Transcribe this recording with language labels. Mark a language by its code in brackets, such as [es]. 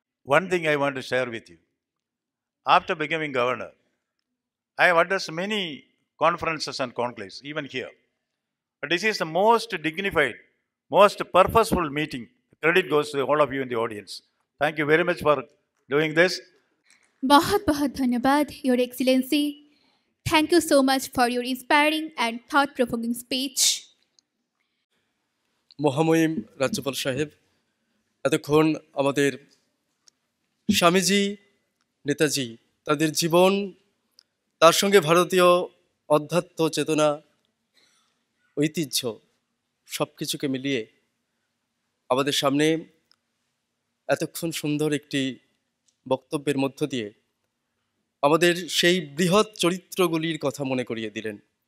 [en] One thing I want to share with you. After becoming governor, I have addressed many conferences and conclaves, even here. But this is the most dignified, most purposeful meeting. Credit goes to all of you in the audience. Thank you very much for doing this. [hi] बहुत बहुत धन्यवाद, [en] Your Excellency. Thank you so much for your inspiring and thought-provoking speech. [bn] মহামহিম রাজ্যপাল সাহেব, এতক্ষণ আমাদের স্বামীজি, নেতাজি, তাদের জীবন, তার সঙ্গে ভারতীয় অধ্যাত্ম চেতনা, ঐতিহ্য সব কিছুকে মিলিয়ে আমাদের সামনে এতক্ষণ সুন্দর একটি বক্তব্যের মধ্য দিয়ে আমাদের সেই বৃহৎ চরিত্রগুলির কথা মনে করিয়ে দিলেন।